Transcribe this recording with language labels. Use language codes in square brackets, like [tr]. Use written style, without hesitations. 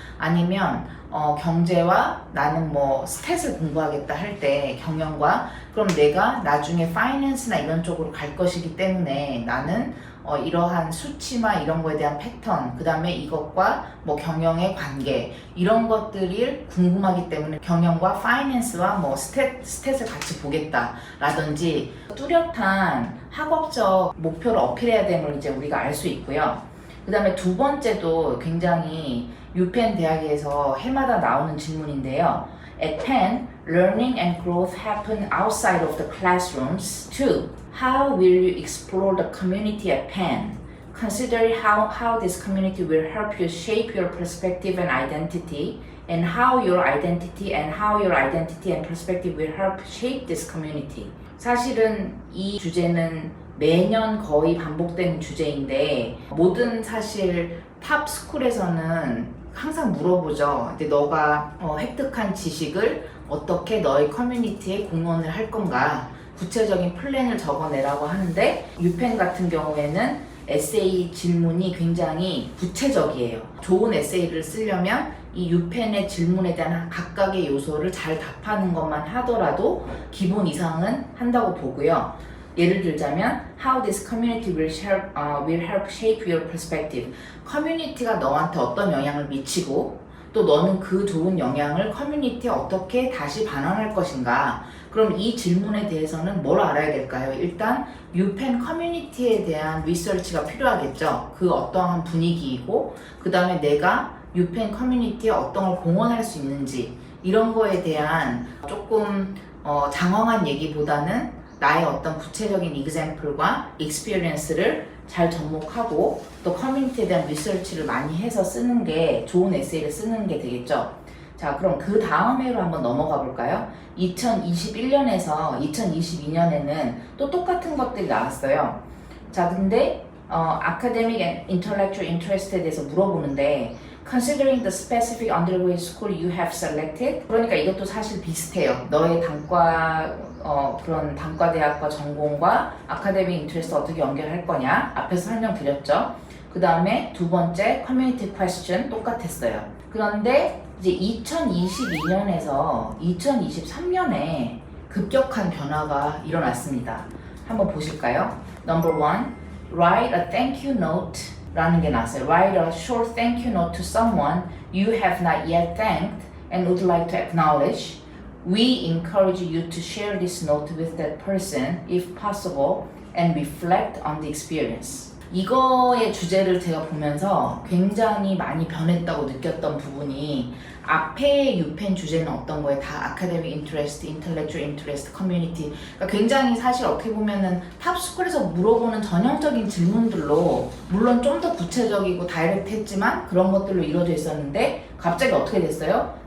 [ko] 아니면 경제와 나는 뭐 스탯을 공부하겠다 할 때 경영과 그럼 내가 나중에 파이낸스나 이런 쪽으로 갈 것이기 때문에 나는 이러한 수치나 이런 거에 대한 패턴 그 다음에 이것과 뭐 경영의 관계 이런 것들이 궁금하기 때문에 경영과 파이낸스와 뭐 스탯을 같이 보겠다 라든지 뚜렷한 학업적 목표를 어필해야 됨을 이제 우리가 알 수 있고요. 그 다음에 두 번째도 굉장히 유펜 대학에서 해마다 나오는 질문인데요. [en] At Penn, learning and growth happen outside of the classrooms too. How will you explore the community at Penn? Consider how this community will help you shape your perspective and identity, and how your identity and perspective will help shape this community. [ko] 사실은 이 주제는 매년 거의 반복되는 주제인데 모든 사실 탑 스쿨에서는 항상 물어보죠. 근데 너가 획득한 지식을 어떻게 너의 커뮤니티에 공헌을 할 건가? 구체적인 플랜을 적어내라고 하는데 유펜 같은 경우에는 에세이 질문이 굉장히 구체적이에요. 좋은 에세이를 쓰려면 이 유펜의 질문에 대한 각각의 요소를 잘 답하는 것만 하더라도 기본 이상은 한다고 보고요. 예를 들자면 [en] How this community will help shape your perspective. [ko] 커뮤니티가 너한테 어떤 영향을 미치고 또 너는 그 좋은 영향을 커뮤니티에 어떻게 다시 반환할 것인가. 그럼 이 질문에 대해서는 뭘 알아야 될까요? 일단 유펜 커뮤니티에 대한 리서치가 필요하겠죠. 그 어떠한 분위기이고 그 다음에 내가 유펜 커뮤니티에 어떤 걸 공헌할 수 있는지 이런 거에 대한 조금 장황한 얘기보다는 나의 어떤 구체적인 example과 experience를 잘 접목하고 또 커뮤니티에 대한 리서치를 많이 해서 쓰는 게 좋은 에세이를 쓰는 게 되겠죠. 자, 그럼 그 다음 해로 한번 넘어가 볼까요? 2021년에서 2022년에는 또 똑같은 것들이 나왔어요. 자, 근데 [en] academic and intellectual interest [ko] 에 대해서 물어보는데 [en] Considering the specific undergraduate school you have selected. [ko] 그러니까 이것도 사실 비슷해요. 너의 그런 단과대학과 전공과 아카데믹 인트레스트 어떻게 연결할 거냐 앞에서 설명드렸죠. 그 다음에 두 번째 커뮤니티 퀘스천 똑같았어요. 그런데 이제 2022년에서 2023년에 급격한 변화가 일어났습니다. 한번 보실까요? [en] Number 1, write a thank you note [ko] 라는 게 나왔어요. [en] Write a short thank you note to someone you have not yet thanked and would like to acknowledge. We encourage you to share this note with that person if possible and reflect on the experience. [ko] 이거의 주제를 제가 보면서 굉장히 많이 변했다고 느꼈던 부분이 앞에 유펜 주제는 어떤 거에 다 아카데믹 인트레스트, 인텔렉츄얼 인트레스트, 커뮤니티 그러니까 굉장히 사실 어떻게 보면은 탑스쿨에서 물어보는 전형적인 질문들로 물론 좀 더 구체적이고 다이렉트 했지만 그런 것들로 이루어져 있었는데 갑자기 어떻게 됐어요?